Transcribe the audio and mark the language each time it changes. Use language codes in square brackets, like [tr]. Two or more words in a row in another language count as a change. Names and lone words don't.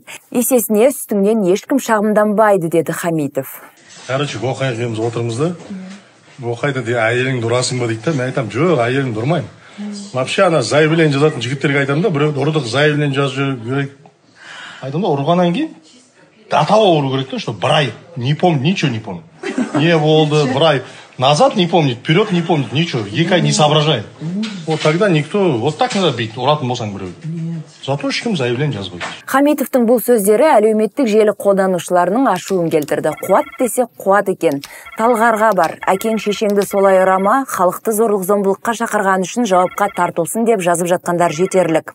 [kk] Есесіне үстіңнен ешкім шағымданбайды, деді Хамитов. Оқайық отырмыз да. Оқайда де әйеліңді ұрасың ба дейді. Мен айтам, жоқ, әйелімді ұрмаймын. Вообще ана заявление жазатын жігіттерге айтам да, біреуді ұрдық, заявление жазу керек. Айтам да, ұрғаннан кейін датаға ұру керек та, что бір ай [ru] не помню, ничего не помню. [kk] Не болды, бір ай [ru] назад не помнит, вперед не помнит, ничего, 2 ай не соображает. Вот тогда никто, вот так надо бить, [kk] ұратын болсаң біреуді. Зато ешкім заявление жазбайды. Хамитовтың бұл сөздері әлеуметтік желі қолданушыларының ашуын келтірді. Қуат десе қуат екен. Талғарға бар. Әкең шешеңді солай ұрама, халықты зорлық-зомбылыққа шақырған үшін жауапқа тартылсын деп жазып жатқандар жетерлік.